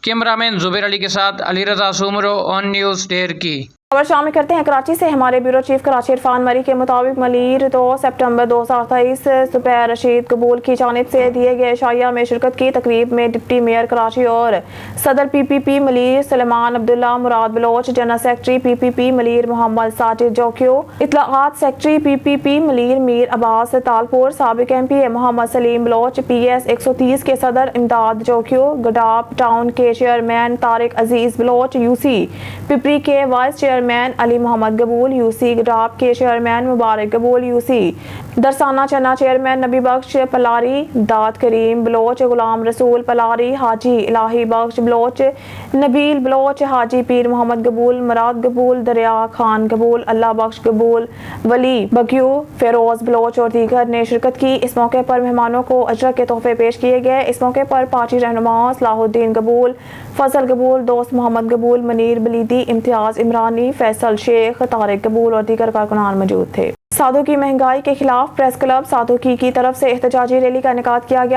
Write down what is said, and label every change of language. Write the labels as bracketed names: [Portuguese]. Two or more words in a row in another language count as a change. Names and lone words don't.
[Urdu] کیمرہ مین زبیر علی کے ساتھ علی رضا سومرو، آن نیوز ڈھرکی. خبر شامل کرتے ہیں کراچی سے. ہمارے بیورو چیف کراچی عرفان مری کے مطابق ملیر 2 ستمبر 2023 صبح رشید قبول کی جانب سے دیے گئے شایہ میں شرکت کی تقریب میں ڈپٹی میئر کراچی اور صدر PPP ملیر سلیمان عبداللہ، مراد بلوچ جنرل سیکرٹری PPP ملیر محمد ساجد جوکھیو، اطلاعات سیکرٹری PPP ملیر میر عباس تالپور، سابق MPA मोहम्मद सलीम बलोच, PS 130 کے صدر امداد جوکھیو، گڈاپ ٹاؤن کے چیئرمین طارق عزیز بلوچ، UC پپری کے وائس چیئرمین علی محمد گبول، UC گڈاپ کے چیئرمین مبارک گبول، UC درسانہ چنا چیئرمین نبی بخش پلاری، داد کریم بلوچ، غلام رسول پلاری، حاجی الٰہی بخش بلوچ، نبیل بلوچ، حاجی پیر محمد گبول، مراد گبول، دریا خان گبول، اللہ بخش گبول، ولی بگیو، فیروز بلوچ اور دیگر نے شرکت کی. اس موقع پر مہمانوں کو اجرک کے تحفے پیش کیے گئے۔ اس موقع پر پارٹی رہنما صلاح الدین گبول، فضل گبول، دوست محمد گبول، منیر بلیدی، امتیاز عمرانی، فیصل شیخ، طارق گبول اور دیگر کارکنان موجود تھے. سادھو کی مہنگائی کے خلاف پریس کلب سادھوکی کی طرف سے احتجاجی ریلی کا انعقاد کیا گیا.